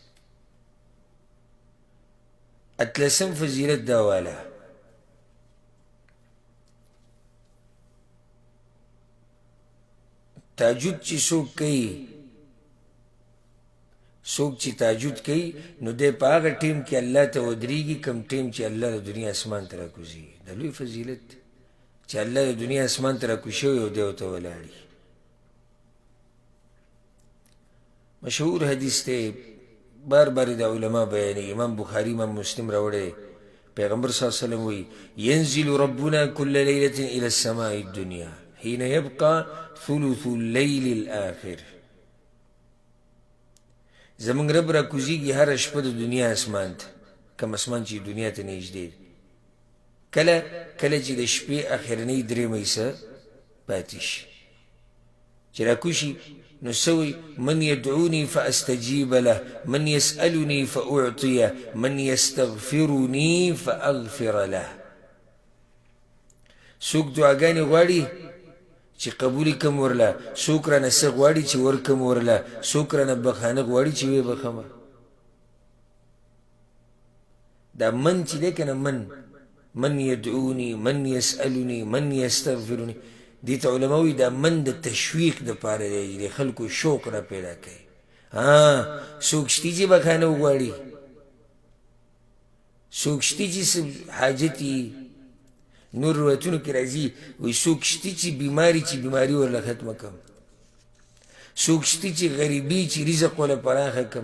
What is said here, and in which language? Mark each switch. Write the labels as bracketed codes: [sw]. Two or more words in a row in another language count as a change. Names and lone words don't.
[ps] اتلسم فضیلت دا والا، تهجد چې څوک کوي، څوک چې تهجد کوي نو دی په هغه ټیم کې الله ته ودرېږي کوم ټیم چې الله د دنیا اسمان ته راکوزي. د لوی فضیلت دی چې الله د دنیا اسمان ته راکوز شوی او دی ورته ولاړي. مشهور حدیث دی، بار بار د علما بیانوي. امام بخاري امام مسلم راوړی. پیغمبر صلی الله علیه وسلم وایي [ar] ينزل ربنا كل ليلة إلى السماء الدنيا حين يبقى ثلث الليل الآخر. [ps] زمونږ رب را کوزیږي هره شپه د دنیا اسمان ته، کوم اسمان چې دنیا ته نږدې دی. کله کله چې د شپې اخرنۍ درېیمه حصه پاتې شي، چې را کوشي نو سوی [ar] من يدعوني فأستجيب له، من يسألني فأعطيه، من يستغفرني فأغفر له. [ps] څوک دعاګانې غواړي چې قبول کم ورله، څوک رانه څه غواړي چې ورکم ورله، څوک رانه بخانه غواړي چې ویې بخمه. دا من چې دی که نه، [ar] من يدعوني، من يسألني، من يستغفرني، [ps] دې ته علما وایي دا من د تشویق دپاره دی، د خلکو شوق را پیدا کوي. څوک شتي چې بخانه وغواړي، څوک شتي چې حاجت یي. نور روایتونو کې راځي وایي څوک شتي چې بیماري ورله ختمه کړم، څوک شتي چې غریبي چې رزق ورله پراخه کړم.